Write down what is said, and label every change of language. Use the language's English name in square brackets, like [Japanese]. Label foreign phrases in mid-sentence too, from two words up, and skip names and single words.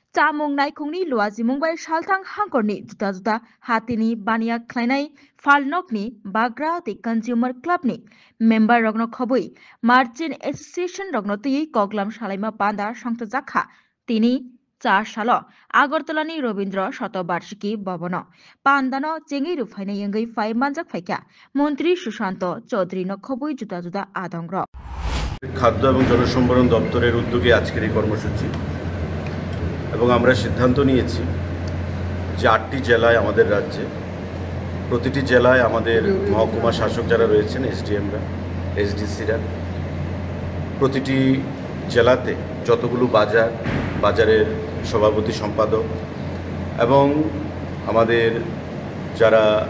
[Kok Borok] Chamung naikungni luazimung bai saltang hangkorni juta-juta hatini bania khlainai falnokni bagra the consumer clubni member rogno khobui Merchant Association rogno tui koglam salaima panda sangta jakha তিনি 4 সাল আগরতলানি রবীন্দ্র শতবার্ষিকী ভবন পান্দানো চেঙ্গি রুফাইনে ইঙ্গই ফাই মানজাক ফাইকা মন্ত্রী সুশান্ত চৌধুরী নখবুই জুতা জুতা আদংর [Bangla] খাদ্য এবং জনসম্ভরণ দপ্তরের উদ্যোগে আজকের এই কর্মসূচি এবং আমরা সিদ্ধান্ত নিয়েছি যে 8টি জেলায় আমাদের রাজ্যে প্রতিটি জেলায় আমাদের মহকুমা শাসক যারা রয়েছেন এসডিএমরা এসডিসিরা প্রতিটি জেলাতে যতগুলো বাজারের সভাপতি সম্পাদক এবং আমাদের যারা